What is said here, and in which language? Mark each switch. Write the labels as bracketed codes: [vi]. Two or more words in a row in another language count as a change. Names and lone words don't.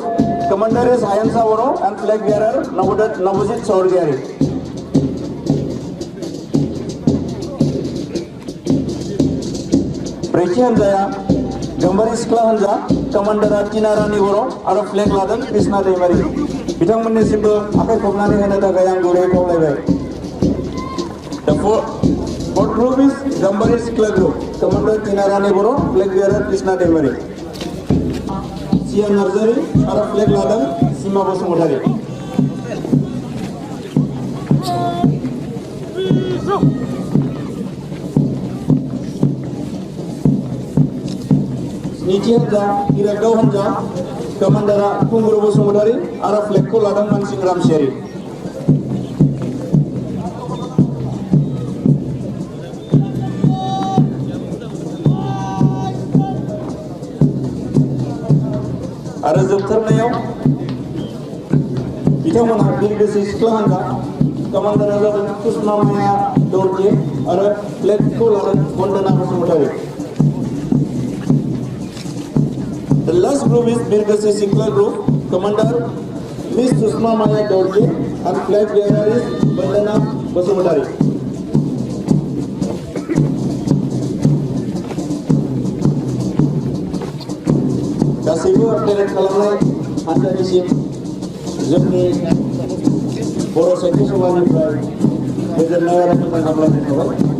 [en] Commander is Ayan Savaro and flag bearer Navajit Saurgyari. Prechi Hanjaya, Gambari Skla Hanja, Commander Archina Rani Boro, and flag laden Krishna Demari. [brx] बिथांमोननिसिमबो आखाइ खबनानै होनो थाखाय आं गुरै खावलायबाय [en] The fourth group is Gambari Sikla group. Commander Tina Rani Boro, flag bearer Krishna Demari. Sia Narzari, and flag laden Sima Basumutari. Niji Hanja, Iragau Hanja, Commander Kunguru Basumutari, and flag laden Mansing Ramshari. [brx] आरो जोबथारनायाव बिथांमोनहा बिरगोस्रि सिख्ला हान्जा कमान्डारा जादों कृष्ण माया दौरजे आरो फ्लेगखौ लादों बन्दना बसुमतारी। [en] The last group is Birgasi Sinkla group, Commander Miss Susma Maya Dorje and flag bearer is Bandana Basumotari. [brx] गासैबो प्लेनेट खालामनाय हान्जानिसिम जोंनि बर' साहित्य सभानिफ्राय गोजोननाय आरो मोजां हामलायनाय थाबाय।